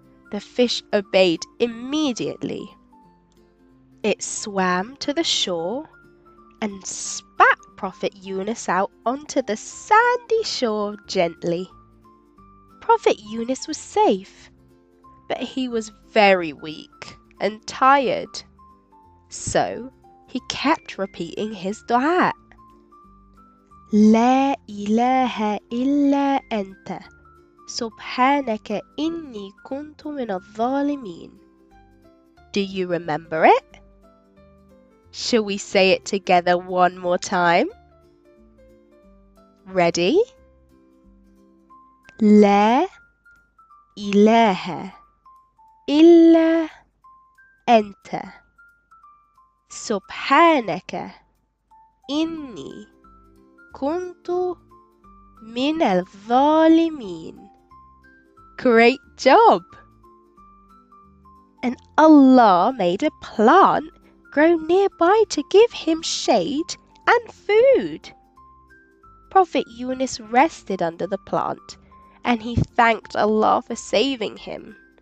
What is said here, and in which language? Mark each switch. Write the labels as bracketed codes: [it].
[en] The fish obeyed immediately. It swam to the shore and spat Prophet Yunus out onto the sandy shore gently. Prophet Yunus was safe, but he was very weak and tired. So he kept repeating his dua. [ar] لا إله إلا أنت سبحانك إني كنت من الظالمين. [en] Do you remember it? Shall we say it together one more time? Ready? [ar] لا إله إلا أنت سبحانك إني كنت من الظالمين. [en] Great job! And Allah made a plant grow nearby to give him shade and food. Prophet Yunus rested under the plant and he thanked Allah for saving him.